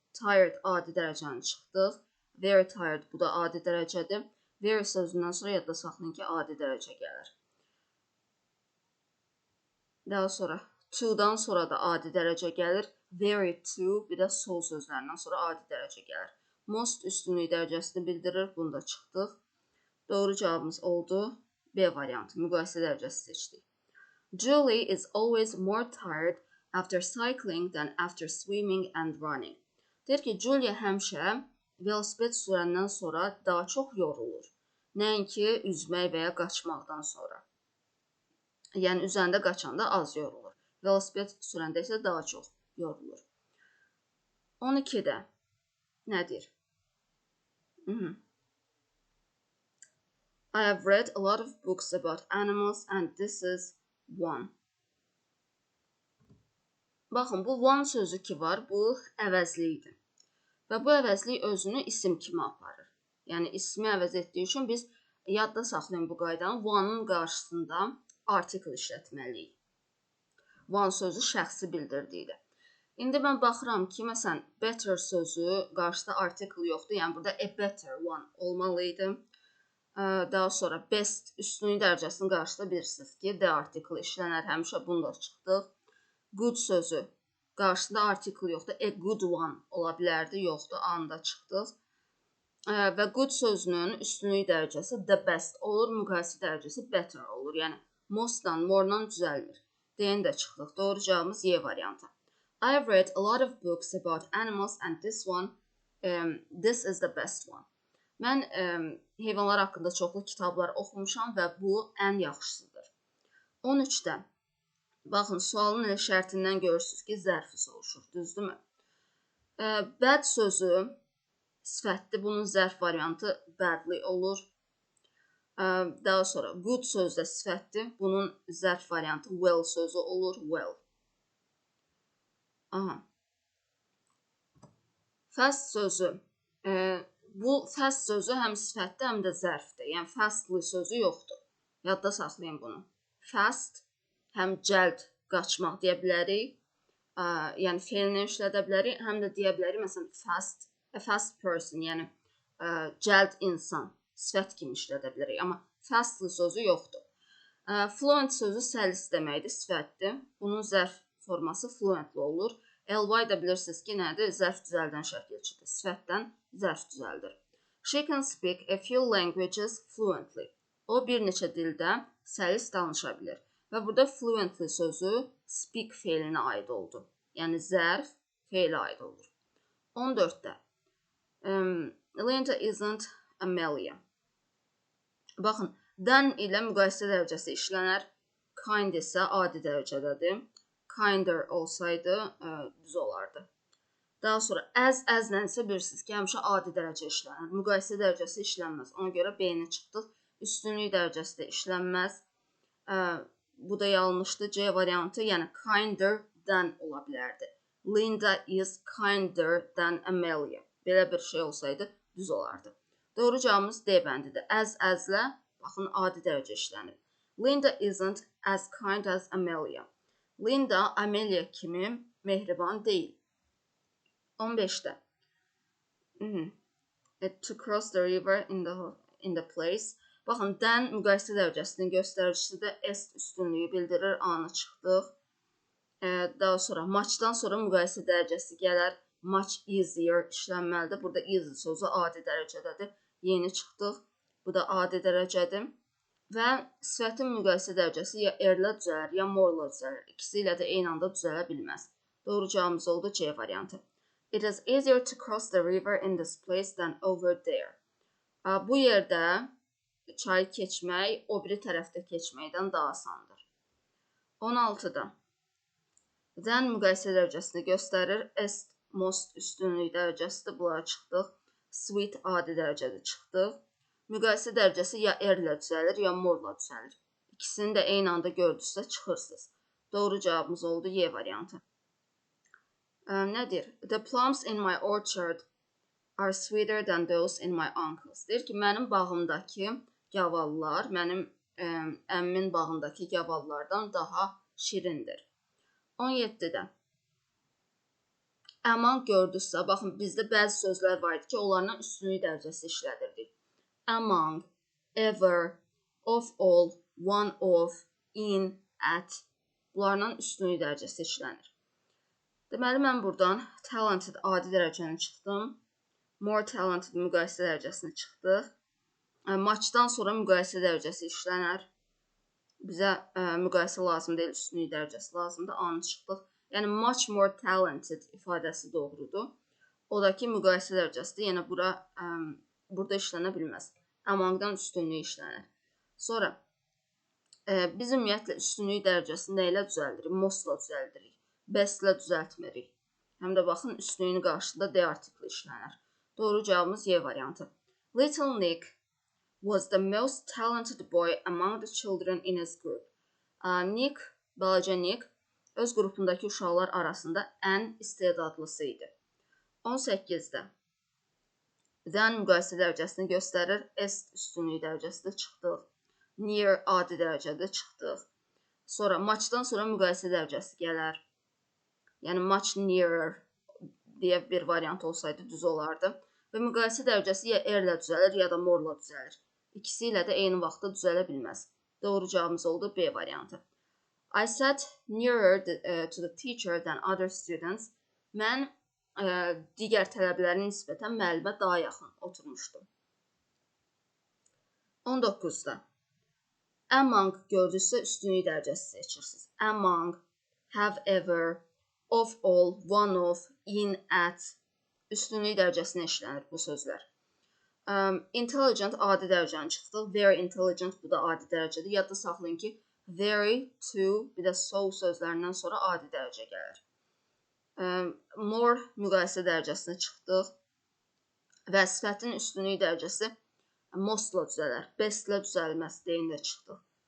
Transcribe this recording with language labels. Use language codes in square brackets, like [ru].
[az] Tired adi dərəcəni çıxdıq. Very tired bu da adi dərəcədir. Very sözündən sonra yadda saxlayın ki, adi dərəcə gəlir. Daha sonra to-dan sonra da adi dərəcə gəlir. Very to bir də so sözlərindən sonra adi dərəcə gəlir. Most üstünlük dərəcəsini bildirir. Bunda çıxdıq. Doğru cavabımız oldu B variantı. Müqayisə dərəcəsi seçdik. [en] Julie is always more tired after cycling than after swimming and running. [az] Deyir ki, Julia həmişə velosiped sürəndən sonra daha çox yorulur. Nəinki üzmək və ya qaçmaqdan sonra. Yəni, üzəndə qaçanda az yorulur. Velosiped sürəndə isə daha çox yorulur. 12-də nədir? [en] I have read a lot of books about animals and this is one. [az] Baxın, bu one sözü ki var, bu əvəzlikdir. Və bu əvəzlik özünü isim kimi aparır. Yəni, ismi əvəz etdiyi üçün biz yadda saxlayın bu qaydanı. One'ın qarşısında artikel işlətməliyik. One sözü şəxsi bildirdikdir. İndi mən baxıram ki, məsələn, better sözü qarşısında artikel yoxdur. Yəni, burada a better one olmalıydı. Daha sonra best üstünlük dərəcəsinin qarşısında bilirsiniz ki, the article işlənər. Həmişə bunda çıxdıq. Good sözü qarşısında article yoxdur. A good one ola bilərdi. Yoxdur. A-nda çıxdıq. Və good sözünün üstünlük dərəcəsi the best olur. Müqayisə dərəcəsi better olur. Yəni, most-dan, more-dan düzəlmir. D-ni də çıxdıq. Doğru cavabımız Y variantı. [en] I have read a lot of books about animals and this is the best one. [az] Mən heyvanlar haqqında çoxlu kitablar oxumuşam və bu ən yaxşısıdır. 13-də, baxın, sualın şərtindən görürsünüz ki, zərfi soruşur, düzdürmü? Bad sözü sifətdir, bunun zərf variantı badly olur. Daha sonra, good sözü də sifətdir, bunun zərf variantı well sözü olur, well. Fast sözü. Bu fast sözü həm sifətdir, həm də zərfdir. Yəni, fastly sözü yoxdur. Yadda saxlayın bunu. Fast, həm cəld qaçmaq deyə bilərik. Yəni, feilini işlədə bilərik. Həm də deyə bilərik, məsələn, fast, a fast person, yəni cəld insan, sifət kimi işlədə bilərik. Amma fastly sözü yoxdur. Fluent sözü səlis deməkdir, sifətdir. Bunun zərf forması fluently olur. Ly da bilirsiniz ki, nədir? Zərf düzəldən şəkilçidir. Sifətdən zərf düzəldir. [en] She can speak a few languages fluently. [az] O bir neçə dildə səlis danışa bilir. Və burada fluently sözü speak feilinə aid oldu. Yəni zərf feilə aid olur. 14-də [en] Linda isn't Amelia. [az] Baxın, than ilə müqayisə dərəcəsi işlənər. Kind isə adi dərəcədədir. Kinder olsaydı düz olardı. Daha sonra as-lə isə bilirsiniz ki, həmişə adi dərəcə işlənir. Müqayisə dərəcəsi işlənməz. Ona görə B-ni çıxdıq. Üstünlük dərəcəsi də işlənməz. Bu da yanlışdır. C variantı, yəni kinder than ola bilərdi. [en] Linda is kinder than Amelia. [az] Belə bir şey olsaydı düz olardı. Doğru cavabımız D bəndidir. As-lə baxın adi dərəcə işlənir. [en] Linda isn't as kind as Amelia. [az] Linda Amelia kimi mehriban deyil. 15-də. [en] To cross the river in the place. [az] Baxın, than müqayisə dərəcəsinin göstəricisidir. Est üstünlüyü bildirir. A-nı çıxdıq. Daha sonra muchdan sonra müqayisə dərəcəsi gələr. Much easier işlənməlidir. Burada easy sözü adi dərəcədədir. Yeni çıxdıq. Bu da adi dərəcədir. Və sifətin müqayisə dərəcəsi ya erlə düzəlir, ya morla düzəlir. İkisi ilə də eyni anda düzələ bilməz. Doğru cavabımız oldu C variantı. [en] It is easier to cross the river in this place than over there. [az] Bu yerdə çayı keçmək o biri tərəfdə keçməkdən daha asandır. 16-da. Than müqayisə dərəcəsini göstərir. Est most üstünlük dərəcəsidir. Bunlara çıxdıq. Sweet adi dərəcədə çıxdıq. Müqayisə dərəcəsi ya erlə düzəlir, ya morla düzəlir. İkisini də eyni anda gördünüzsə çıxırsınız. Doğru cavabımız oldu Y variantı. Nədir? [en] The plums in my orchard are sweeter than those in my uncle's. [az] Deyir ki, mənim bağımdakı gavallar, mənim əmmin bağındakı gavallardan daha şirindir. 17-də. Among gördünüzsə, baxın, bizdə bəzi sözlər var idi ki, onlarla üstünlük dərəcəsi işlədirdik. Among, ever, of all, one of, in, at. Bunlarla üstünlük dərəcəsi işlənir. Deməli, mən buradan talented adi dərəcəni çıxdım. More talented müqayisə dərəcəsini çıxdıq. Muchdan sonra müqayisə dərəcəsi işlənər. Bizə müqayisə lazım deyil, üstünlük dərəcəsi lazımdır. A-nı çıxdıq. Yəni, much more talented ifadəsi doğrudur. O da ki, müqayisə dərəcəsidir. Yəni, burada işlənə bilməz. Amongdan üstünlük işlənir. Sonra, biz ümumiyyətlə üstünlük dərəcəsini nə ilə düzəldirik? Mostla düzəldirik. Bestlə düzəltmirik. Həm də baxın, üstünlüyün qarşısında D artikli işlənir. Doğru cavabımız Y variantı. [en] Little Nick was the most talented boy among the children in his group. [az] Nick, balaca Nick, öz qrupundakı uşaqlar arasında ən istedadlısı idi. 18-də. Than müqayisə dərəcəsini göstərir. Est üstünlük dərəcəsində çıxdıq. Near adi dərəcədə çıxdıq. Sonra muchdan sonra müqayisə dərəcəsi gələr. Yəni much nearer deyə bir variant olsaydı düz olardı. Və müqayisə dərəcəsi ya erlə düzəlir, ya da morla düzəlir. İkisi ilə də eyni vaxtda düzələ bilməz. Doğru cavabımız oldu B variantı. [en] I sat nearer to the teacher than other students. [az] Mən digər tələbələrin nisbətən müəllimə daha yaxın oturmuşdum. 19-da. Among gördünüzsə üstünlük dərəcəsi seçirsiniz. Among, have ever, of all, one of, in, at. Üstünlük dərəcəsinə işlənir bu sözlər. Intelligent adi dərəcəni çıxdıq. Very intelligent bu da adi dərəcədir. Yadda saxlayın ki, very, to, bir də so sözlərindən sonra adi dərəcə gəlir. More müqayisə dərəcəsinə çıxdıq və sifətin üstünlük dərəcəsi mostla düzələr, bestlə düzəlməz deyində çıxdıq.